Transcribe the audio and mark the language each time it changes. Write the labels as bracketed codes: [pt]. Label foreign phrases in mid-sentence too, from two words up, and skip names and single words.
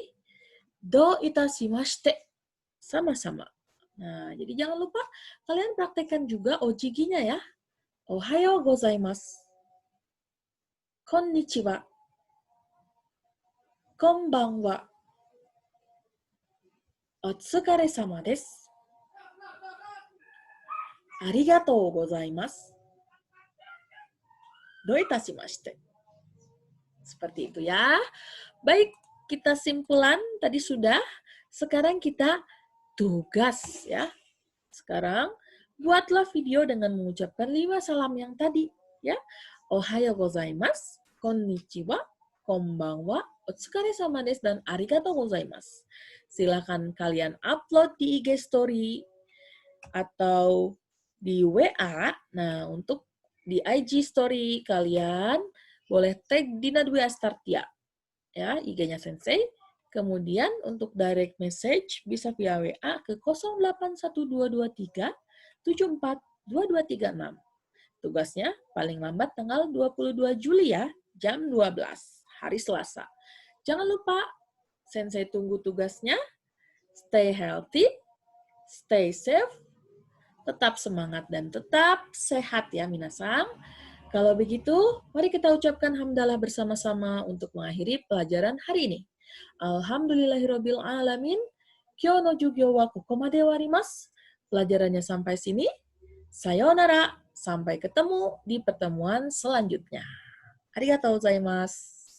[ja] どういたしまして。Sama-sama. [id] Nah, jadi jangan lupa kalian praktekkan juga ojigi-nya ya. [ja] おはようございます。こんにちは. こんばんは. お疲れ様です. ありがとうございます. どういたしまして. [id] Seperti itu ya. Baik, kita simpulan tadi sudah. Sekarang kita tugas ya. Sekarang buatlah video dengan mengucapkan 5 salam yang tadi ya. [ja] おはようございます、こんにちは、こんばんは、お疲れ様です、dan ありがとうございます. [id] Silakan kalian upload di IG story atau di WA. Nah, untuk di IG story kalian boleh tag Dina Dwi Astartia ya, IG-nya Sensei. Kemudian untuk direct message bisa via WA ke 081223 742236. Tugasnya paling lambat tanggal 22 Juli ya, jam 12, hari Selasa. Jangan lupa, Sensei tunggu tugasnya. [en] Stay healthy, stay safe, [id] tetap semangat dan tetap sehat ya minasang. Kalau begitu, mari kita ucapkan hamdalah bersama-sama untuk mengakhiri pelajaran hari ini. [ar] الحمد لله رب العالمين. [ja] 今日の授業はここまで終わります. [id] Pelajarannya sampai sini. [ja] さようなら. [id] Sampai ketemu di pertemuan selanjutnya. [ja] ありがとうございます.